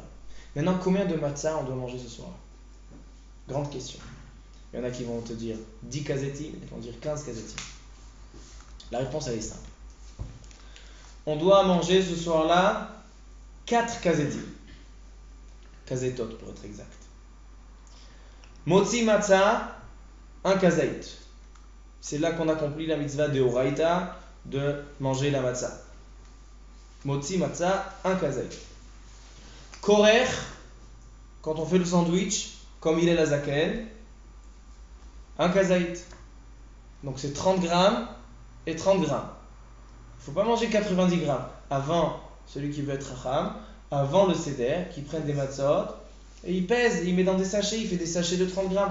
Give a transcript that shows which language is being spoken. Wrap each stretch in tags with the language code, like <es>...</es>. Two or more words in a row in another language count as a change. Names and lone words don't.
<fr>Maintenant, combien de matzah on doit manger ce soir? Grande question. Il y en a qui vont te dire 10 kazetim, ils vont dire 15 kazetim. La réponse elle est simple. On doit manger ce soir-là 4 kazetim. Kazetot pour être exact.</fr> <he>מוציא מצה,</he> <fr>1 kazait. C'est là qu'on accomplit la mitzvah de Oraita de manger la matzah.</fr> <he>מוציא מצה,</he> <fr>1 kazait. Korer, quand on fait le sandwich, comme il est la zaken, 1 kazait. Donc c'est 30 grammes et 30 grammes. Il ne faut pas manger 90 grammes. Avant, celui qui veut être racham, avant le seder, qui prenne des matzot, et il pèse, il met dans des sachets, il fait des sachets de 30 grammes.</fr>